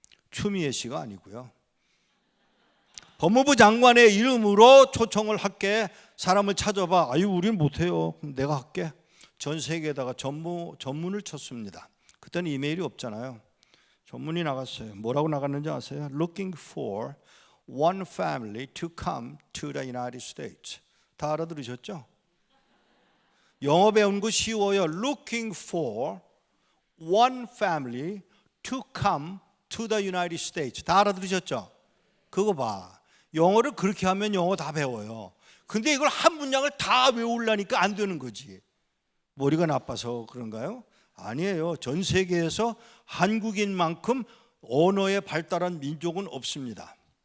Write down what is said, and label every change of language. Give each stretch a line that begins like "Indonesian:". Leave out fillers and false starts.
Korean: 추미애 씨가 아니고요. 법무부 장관의 이름으로 초청을 할게. 사람을 찾아봐. 아유 우리는 못해요. 그럼 내가 할게. 전 세계에다가 전문을 쳤습니다. 그때는 이메일이 없잖아요. 전문이 나갔어요. 뭐라고 나갔는지 아세요?
English: Looking for one family to come to the United States.
Korean: 다 알아들으셨죠? 영어 배우는 거 쉬워요.
English: Looking for one family to come to the United States.
Korean: 다 알아들으셨죠? 그거 봐. 영어를 그렇게 하면 영어 다 배워요. 근데 이걸 한 문장을 다 외우려니까 안 되는 거지. 머리가 나빠서 그런가요? 아니에요. 전 세계에서 한국인만큼 언어에 발달한 민족은 없습니다.